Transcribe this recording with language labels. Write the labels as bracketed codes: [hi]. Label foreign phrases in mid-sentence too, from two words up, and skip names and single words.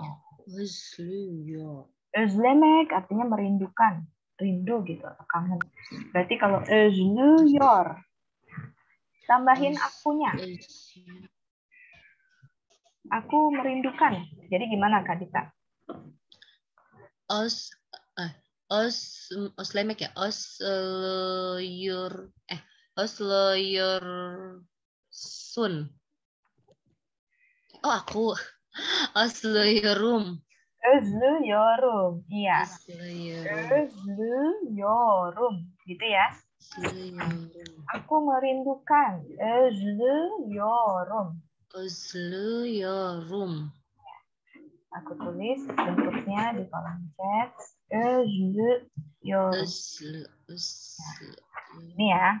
[tr] Özlüyor. [id] Özlemek artinya merindukan, rindu gitu, kangen. Berarti kalau özlüyor, tambahin akunya. Aku merindukan. Jadi gimana Kak Dita? [tr] Özlemek ya. Özlüyor sun. [id] Oh aku. Özlüyorum. [tr] Özlüyorum. Iya. Özlüyorum. Özlüyorum. [id] Gitu ya. Aku merindukan. [tr] Özlüyorum. Özlüyorum. [id] Aku tulis bentuknya di kolom chat. Özlüyorum. Ini ya.